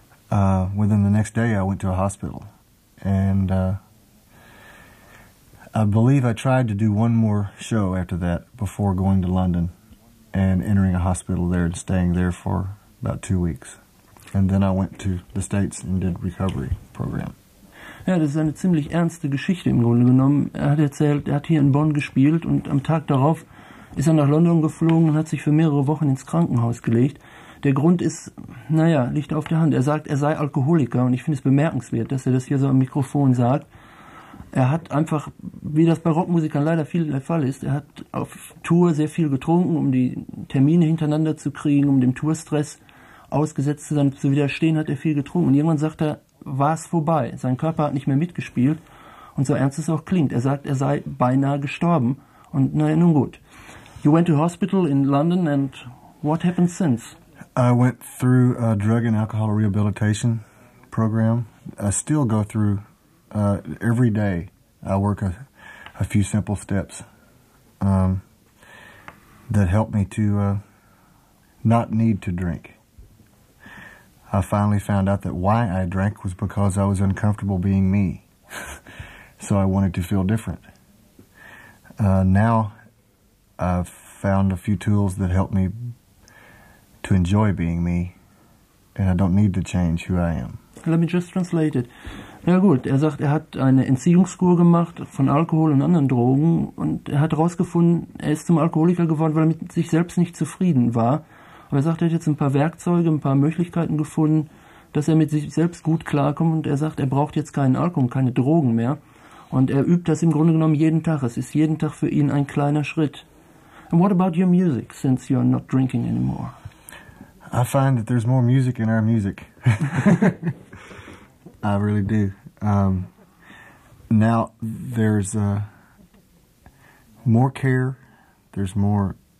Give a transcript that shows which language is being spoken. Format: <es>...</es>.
<en>Within the next day, I went to a hospital, and I believe I tried to do one more show after that before going to London and entering a hospital there and staying there for about 2 weeks. And then I went to the States and did recovery program.</en> <de>Ja, das ist eine ziemlich ernste Geschichte im Grunde genommen. Er hat erzählt, er hat hier in Bonn gespielt und am Tag darauf ist er nach London geflogen und hat sich für mehrere Wochen ins Krankenhaus gelegt. Der Grund ist, naja, liegt auf der Hand. Er sagt, er sei Alkoholiker und ich finde es bemerkenswert, dass er das hier so am Mikrofon sagt. Er hat einfach, wie das bei Rockmusikern leider viel der Fall ist, er hat auf Tour sehr viel getrunken, um die Termine hintereinander zu kriegen, um dem Tourstress ausgesetzt zu sein, zu widerstehen, hat er viel getrunken. Und irgendwann sagt er, war es vorbei. Sein Körper hat nicht mehr mitgespielt und so ernst es auch klingt. Er sagt, er sei beinahe gestorben. Und naja, nun gut.</de> <en>You went to hospital in London and what happened since? I went through a drug and alcohol rehabilitation program. I still go through every day. I work a few simple steps that help me to not need to drink. I finally found out that why I drank was because I was uncomfortable being me. So I wanted to feel different. Now I've found a few tools that help me to enjoy being me, and I don't need to change who I am. Let me just translate it.</en> <de>Na gut, er sagt, er hat eine Entziehungskur gemacht von Alkohol und anderen Drogen und er hat herausgefunden, er ist zum Alkoholiker geworden, weil er mit sich selbst nicht zufrieden war. Aber er sagt, er hat jetzt ein paar Werkzeuge, ein paar Möglichkeiten gefunden, dass er mit sich selbst gut klarkommt und er sagt, er braucht jetzt keinen Alkohol, keine Drogen mehr. Und er übt das im Grunde genommen jeden Tag. Es ist jeden Tag für ihn ein kleiner Schritt.</de> <en>And what about your music, since you're not drinking anymore? I find that there's more music in our music. I really do. Now there's more care. There's more.</en>